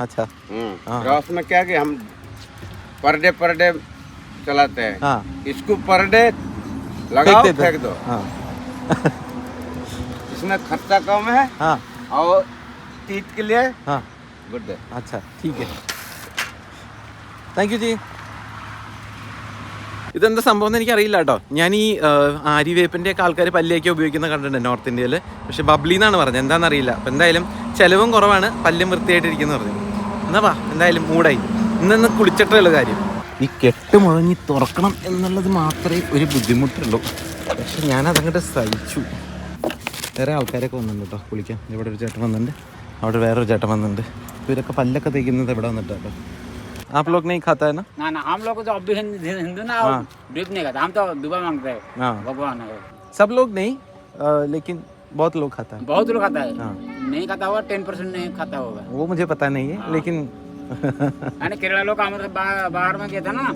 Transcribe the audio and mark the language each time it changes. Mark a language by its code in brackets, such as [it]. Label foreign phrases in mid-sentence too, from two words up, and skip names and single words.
[hi] अच्छा हाँ। ब्रश में क्या कि हम [en] per day [hi] चलाते हैं। हाँ। इसको [en] per day [hi] लगाओ फेंक दो। हाँ। इसमें खर्चा कम है। हाँ। और टीथ के लिए हाँ गुड है। अच्छा ठीक है, [en] thank you ji. [ml] ഇതെന്താ സംഭവം എന്ന് എനിക്കറിയില്ല കേട്ടോ. ഞാൻ ഈ ആര്യവേപ്പിൻ്റെ ഒക്കെ ആൾക്കാർ പല്ലിയൊക്കെ ഉപയോഗിക്കുന്ന കണ്ടിട്ടുണ്ട് നോർത്ത് ഇന്ത്യയിൽ. പക്ഷേ ബബ്ലി എന്നാണ് പറഞ്ഞത്, എന്താണെന്നറിയില്ല. അപ്പോൾ എന്തായാലും ചിലവും കുറവാണ്, പല്ലും വൃത്തിയായിട്ടിരിക്കുന്നു പറഞ്ഞു. എന്നാ വാ, എന്തായാലും മൂടായി. ഇന്ന് കുളിച്ചിട്ടുള്ള കാര്യം ഈ കെട്ട് മുഴങ്ങി തുറക്കണം എന്നുള്ളത് മാത്രമേ ഒരു ബുദ്ധിമുട്ടുള്ളൂ. പക്ഷെ ഞാനതങ്ങോട്ട് സഹിച്ചു. വേറെ ആൾക്കാരൊക്കെ വന്നിട്ടുണ്ട് കേട്ടോ കുളിക്കാൻ. ഇവിടെ ഒരു ചേട്ടൻ വന്നിട്ടുണ്ട്, അവിടെ വേറൊരു ചേട്ടൻ വന്നിട്ടുണ്ട്. ഇവരൊക്കെ പല്ലൊക്കെ തേക്കുന്നത് ഇവിടെ വന്നിട്ട് കേട്ടോ. [hi] आप लोग नहीं खाता है ना? ना हम लोग तो अभी हिंदू ना ड्रिप नहीं खाता, हम तो दुआ मांगते हैं। हाँ भगवान है। सब लोग नहीं लेकिन बहुत लोग खाता है। बहुत लोग खाता है। हाँ। नहीं खाता होगा 10% नहीं खाता होगा, वो मुझे पता नहीं है। हाँ। लेकिन यानी केरला लोग मतलब बाहर में गया था ना,